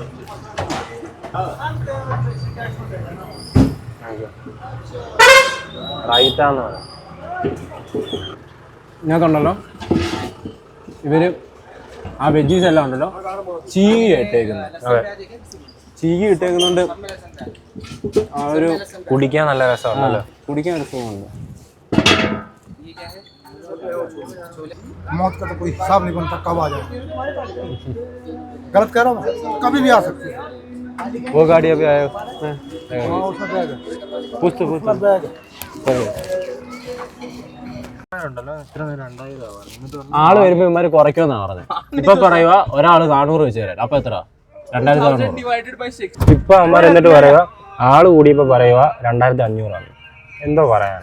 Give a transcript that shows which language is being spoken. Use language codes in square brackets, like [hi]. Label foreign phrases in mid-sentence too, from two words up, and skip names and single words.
[ml] ഇതിനകത്തുണ്ടല്ലോ ഇവര് ആ വെജീസ് എല്ലാം ഉണ്ടല്ലോ ചീകി ഇട്ടേക്കുന്നത്. ചീകി ഇട്ടേക്കുന്നുണ്ട്. ആ ഒരു കുടിക്കാൻ നല്ല രസമാണല്ലോ. കുടിക്കാൻ ഒരു സുഖമുണ്ട്. [hi] मौत का तो कोई हिसाब नहीं बनता, कब आ जाए। गलत कह रहा हूँ, कभी भी आ सकती है। वो गाड़ी अभी आया उसमें बैग है, पूछ बैग है। [ml] ആള് വരുമ്പോ ഇവന്മാര് കുറയ്ക്കുമെന്നാ പറഞ്ഞത്. ഇപ്പൊ പറയുക ഒരാള് 400 വെച്ച് തരാൻ. അപ്പൊ എത്ര? 2400. ഇപ്പൊ അമ്മ എന്നിട്ട് പറയുക ആള് കൂടിയപ്പോ പറയുക 2500 ആണ്. എന്തോ പറയാനാ?